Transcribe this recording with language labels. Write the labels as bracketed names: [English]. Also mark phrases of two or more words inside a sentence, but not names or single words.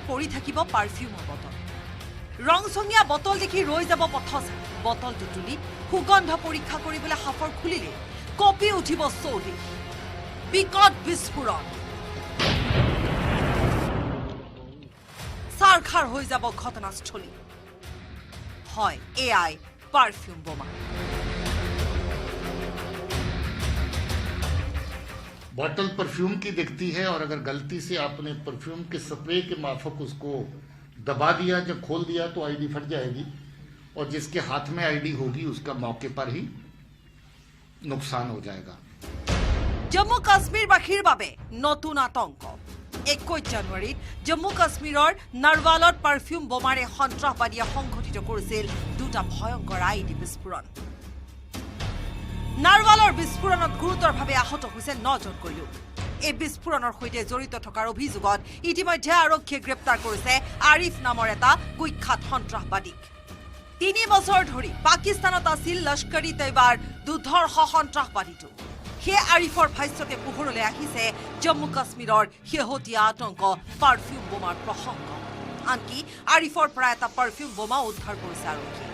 [Assamese] পৰি থাকিব পাৰফিউমৰ বটল ৰংচঙীয়া বটল দেখি ৰৈ যাব পথচাৰী বটলটো তুলি সুগন্ধ পৰীক্ষা কৰিবলৈ সাফৰ খুলিলে কঁপি উঠিব চৌদিশ বিকট বিস্ফোৰণ চাৰখাৰ হৈ যাব ঘটনাস্থলী হয় এআই পাৰফিউম বোমা [Hindi] बॉटल परफ्यूम की दिखती है और अगर गलती से आपने परफ्यूम के स्प्रे के माफक उसको दबा दिया जब खोल दिया तो आईडी फट जाएगी और जिसके हाथ में आईडी होगी उसका मौके पर ही नुकसान हो जाएगा [Assamese] জম্মু কাশ্মীৰবাসীৰ বাবে নতুন আতংক 21 জানুৱাৰীত জম্মু কাশ্মীৰৰ নাৰৱালত পাৰফিউম বোমাৰে সন্ত্ৰাসবাদীয়ে সংঘটিত কৰিছিল দুটা ভয়ংকৰ আইডি বিস্ফোৰণ নাৰৱালৰ বিস্ফোৰণত গুৰুতৰভাৱে আহত হৈছে 9জনকৈ লোক এই বিস্ফোৰণৰ সৈতে জড়িত থকাৰ অভিযোগত ইতিমধ্যে আৰক্ষীয়ে গ্ৰেপ্তাৰ কৰিছে আৰিফ নামৰ এটা কুখ্যাত সন্ত্ৰাসবাদীক 3 বছৰ ধৰি পাকিস্তানত আছিল লস্কৰী তৈবাৰ দুৰ্ধৰ্ষ সন্ত্ৰাসবাদীটো সেই আৰিফৰ ভাষ্যতে পোহৰলৈ আহিছে জম্মু কাশ্মীৰৰ শেহতীয়া আতংক পাৰফিউম বোমাৰ প্ৰসংগ আনকি আৰিফৰ পৰা এটা পাৰফিউম বোমা উদ্ধাৰ কৰিছে আৰক্ষীয়ে